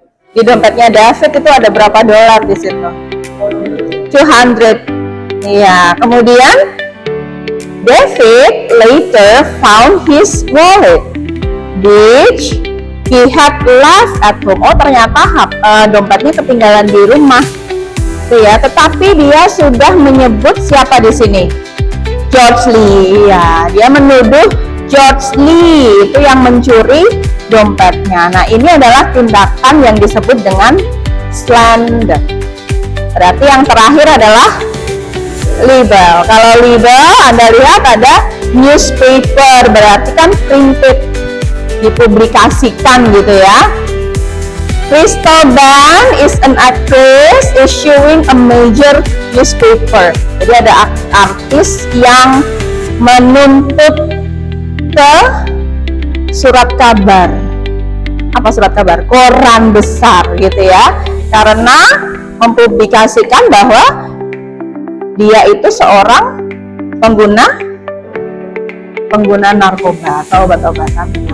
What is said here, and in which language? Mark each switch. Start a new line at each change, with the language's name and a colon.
Indonesian: Di dompetnya David itu ada berapa dolar di situ? 200. Iya, kemudian
English: David later found his wallet, which he had left at home.
Indonesian: Oh, ternyata dompetnya ketinggalan di rumah. Ya, tetapi dia sudah menyebut siapa di sini? George Lee. Ya, dia menuduh George Lee itu yang mencuri dompetnya. Nah, ini adalah tindakan yang disebut dengan slander. Berarti yang terakhir adalah libel. Kalau libel, Anda lihat ada newspaper, berarti kan printed, dipublikasikan gitu ya.
English: Crystal Band is an actress issuing a major newspaper.
Indonesian: Jadi ada artis yang menuntut ke surat kabar. Apa surat kabar? Koran besar gitu ya. Karena mempublikasikan bahwa dia itu seorang pengguna narkoba atau obat-obatan.